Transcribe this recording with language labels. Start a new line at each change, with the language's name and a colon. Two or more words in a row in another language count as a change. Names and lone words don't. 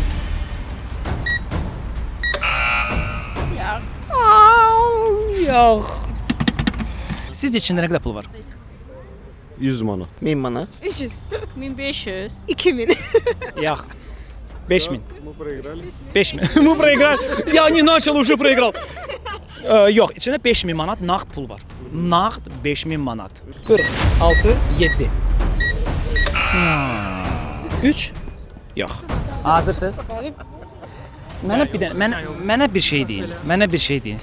Azerbaijani: Ya. Yox. Sizcə içində nə qədər pul var? 100 manat. 1000 manat. 300. 1500. 2000. Yox. 5000. 5000.
Russian: Мы проиграли. Я не начал, уже проиграл.
Azerbaijani: Yox, içində 5000 manat nağd pul var. Nağd 5000 manat. 46, 7. 3. Yox. Hazırsınız? Mənə bir dənə, mənə bir şey deyin. Mənə bir şey deyin.